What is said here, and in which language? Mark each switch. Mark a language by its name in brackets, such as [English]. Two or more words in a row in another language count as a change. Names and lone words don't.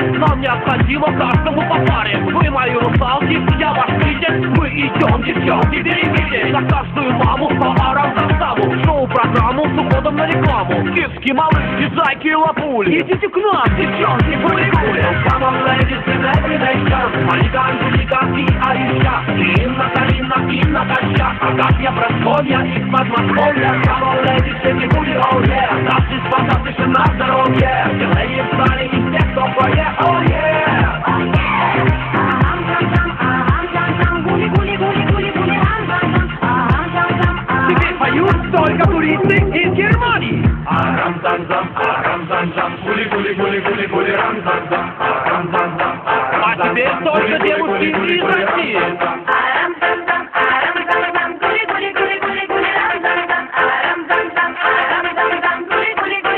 [Russian] Нам необходимо каждому по паре. Вы мои русалки, я ваш критик. Мы идем, девчонки, берегите. За каждую маму по арам-зам-заму. Шоу-программу с уходом на рекламу. Киски, малышки, зайки и лапули. Идите к нам, девчонки, гули-гули. [English] Come on, ladies, in every nation. [Russian] Малика, Анжелика и Аиша. Инна, Карина и Наташа. Агатья, Прасковья и Подмосковья. [English] Come on, ladies, in гули, oh yeah. [Russian] Наши спасатыши на здоровье. Делаем стали и те, кто поет, [English] oh yeah. [Russian] Теперь поют только туристы из Германии. Арам-зам-зам, арам-зам-зам, гули-гули-гули-гули-гули, рам-зам-зам, арам-зам-зам. А теперь только девушки из России. Арам-зам-зам, арам-зам-зам, гули-гули-гули-гули-гули, рам-зам-зам, арам-зам-зам, арам-зам-зам, гули-гули-гули.